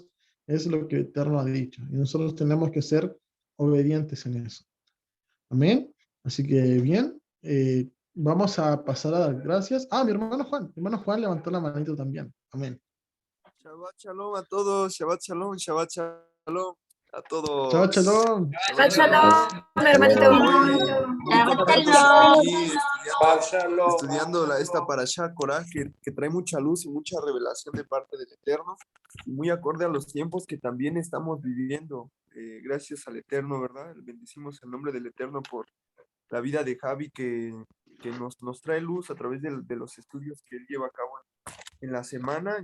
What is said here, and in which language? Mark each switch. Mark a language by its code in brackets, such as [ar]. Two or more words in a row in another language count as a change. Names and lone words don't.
[es] Es lo que el Eterno ha dicho. Y nosotros tenemos que ser obedientes en eso. Amén. Así que bien, vamos a pasar a dar gracias. Ah, mi hermano Juan levantó la manito también. Amén. [he] שבת שלום [es] a todos, [he] שבת שלום a Shabbat [es] todos. [he] shalom. שבת שלום, [es] hermanito. Muy contentos aquí estudiando esta parashá Coraj que trae mucha luz y mucha revelación de parte del Eterno, y muy acorde a los tiempos que también estamos viviendo. Gracias al Eterno, ¿verdad? Bendecimos el nombre del Eterno por la vida de Javi que nos trae luz a través de los estudios que él lleva a cabo en la semana.